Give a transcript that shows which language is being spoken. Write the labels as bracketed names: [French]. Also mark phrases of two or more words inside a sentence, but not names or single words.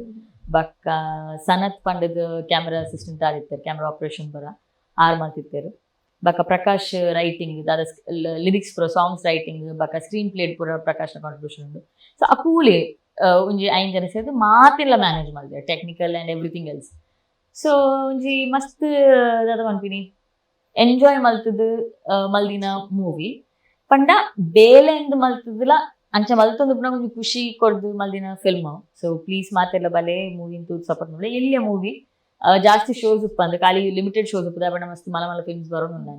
[Tulu] ಬಕ್ಕ ಸನತ್ ಪಂಡದು [English] camera assistant [Tulu] ಆದಿತ್ತಾರೆ, [English] camera operation [Tulu] ಪೂರ ಆರ್ ಮಾಡ್ತಿತ್ತೇರು. ಬಕ್ಕ ಪ್ರಕಾಶ್ ರೈಟಿಂಗ್ ದಾದ ಲಿರಿಕ್ಸ್ ಪೂರ [English] songs writing [Tulu] ಬಕ್ಕ [English] screen play [Tulu] ಪೂರ ಪ್ರಕಾಶ್ನ ಕಾಂಟ್ರಿಬ್ಯೂಷನ್ ಉಂಡು. ಸೊ ಅಕೂಲೆ ಒಂಜಿ 5 ಜನ ಸೇರಿದು ಮಾತೆಲ್ಲ ಮ್ಯಾನೇಜ್ ಮಾಡಿದೆ, [English] technical and everything else. [Tulu] ಸೊ ಒಂಜಿ ಮಸ್ತ್ ದಾದ ಪನ್ಪಿನಿ ಎಂಜಾಯ್ ಮಲ್ತದು ಮಲ್ದಿನ ಮೂವಿ ಪಂಡ ಬೇಲೆ ಎಂದು ಮಲ್ತದಿಲ್ಲ ಅಂಚ ಮಲ್ತೊಂದು ಪುನಃ ಒಂಜಿ ಖುಷಿ ಕೊಡ್ದು ಮಲ್ದಿನ ಫಿಲ್ಮ್. ಸೊ ಪ್ಲೀಸ್ ಮಾತೆಲ್ಲ ಬಲೆ ಮೂವಿನ ತೂದು ಸಪೋರ್ಟ್ ಮಾಡಲಿ. ಎಲ್ಲಿಯ ಮೂವಿ ಜಾಸ್ತಿ ಶೋಸ್ ಉಪ್ಪಂದು ಖಾಲಿ [English] limited shows [Tulu] ಉಪ್ಪದ ಬಣ್ಣ ಮಸ್ತ್ ಮಲ ಮಲ ಫಿಲ್ಮ್ಸ್ ಬರೋನು ನಾನು.